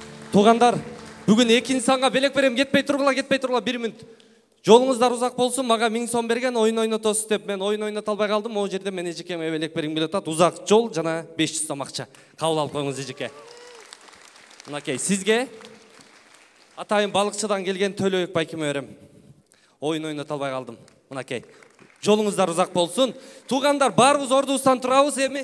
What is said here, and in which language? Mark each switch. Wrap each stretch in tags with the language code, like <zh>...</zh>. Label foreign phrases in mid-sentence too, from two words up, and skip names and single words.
<ky>Туугандар, бүгүн экинчи санга белек берем, кетпей тургула, 1 мүнөт. Жолуңуздар узак болсун, мага 1000 сом берген, ойын ойнотосуз деп мен ойын ойното албай калдым. Могу жерде мен эжекеме белек бергим келип атат. Узак жол жана 500 сом акча. Кабыл алып коюңуз эжеке. Мынакей, сизге атайын балыкчыдан келген Төлөбек байкеме берем. Ойын ойното албай калдым. Мынакей. Жолуңуздар узак болсун. Туугандар, баарыбыз ордубуздан турабыз эми.</ky>